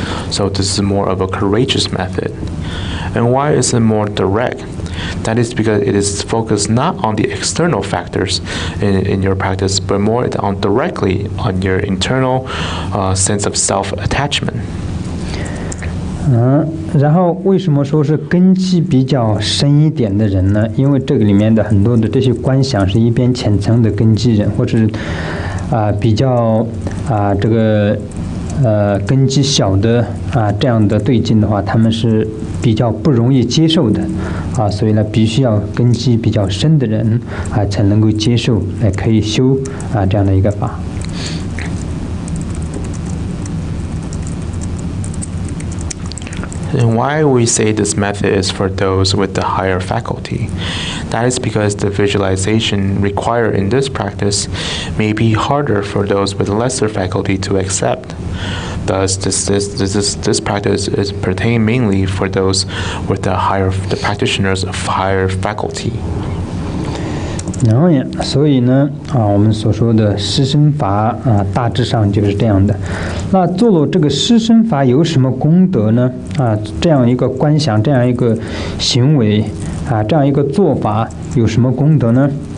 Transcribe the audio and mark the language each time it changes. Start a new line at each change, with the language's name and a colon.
English: So this is more of a courageous method. And why is it more direct? That is because it is focused not on the external factors in your practice, but more directly on your internal sense of self-attachment.
Chinese: 然后为什么说是根基比较深一点的人呢？因为这个里面的很多的这些观想是一边浅层的根基人，或者是比较这个根基小的这样的对境的话，他们是比较不容易接受的所以呢，必须要根基比较深的人才能够接受，来可以修这样的一个法。
English: And why we say this method is for those with the higher faculty? That is because the visualization required in this practice may be harder for those with lesser faculty to accept. Thus, this practice is pertain mainly for those with the practitioners of higher faculty.
Chinese: 然后所以呢我们所说的施身法大致上就是这样的。那做了这个施身法有什么功德呢？这样一个观想，这样一个行为这样一个做法有什么功德呢？